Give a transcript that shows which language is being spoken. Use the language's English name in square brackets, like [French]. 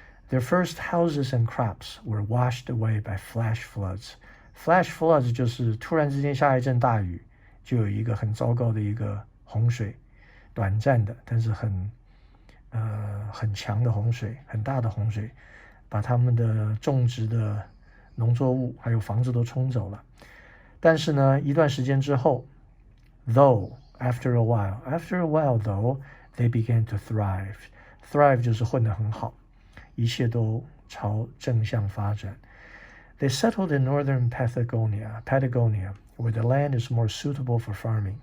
[English] Their first houses and crops were washed away by flash floods. [Chinese] Flash floods 就是突然之间下一阵大雨，就有一个很糟糕的一个洪水，短暂的，但是很强的洪水，很大的洪水，把他们的种植的农作物还有房子都冲走了。但是呢，一段时间之后 [English] after a while though, they began to thrive. [Chinese] Thrive 就是混得很好，一切都朝正向发展。 [English] They settled in northern Patagonia, where the land is more suitable for farming.